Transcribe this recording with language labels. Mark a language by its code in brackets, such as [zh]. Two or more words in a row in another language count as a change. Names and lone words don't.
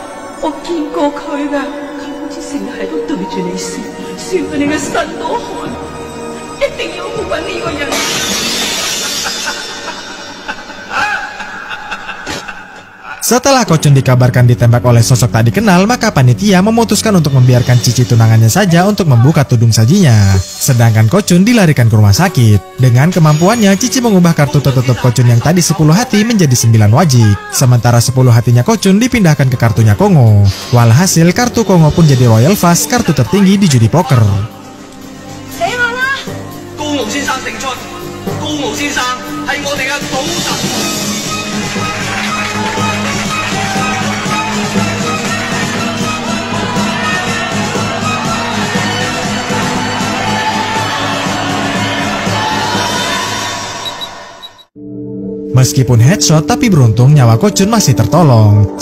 [yue] 我見過佢㗎，佢好似成日喺度對住你笑，笑到你嘅身都汗。一定要去揾呢個人。 [id] Setelah Kochun dikabarkan ditembak oleh sosok tak dikenal, maka panitia memutuskan untuk membiarkan Cici tunangannya saja untuk membuka tudung sajinya. Sedangkan Kochun dilarikan ke rumah sakit. Dengan kemampuannya, Cici mengubah kartu tertutup Kochun yang tadi 10 hati menjadi 9 wajik. Sementara 10 hatinya Kochun dipindahkan ke kartunya Kongo. Walhasil, kartu Kongo pun jadi [en] Royal Flush, [id] kartu tertinggi di judi poker. [yue] 高傲先生勝出，高傲先生係我哋嘅賭神。 [id] Meskipun headshot, tapi beruntung nyawa Kochun masih tertolong.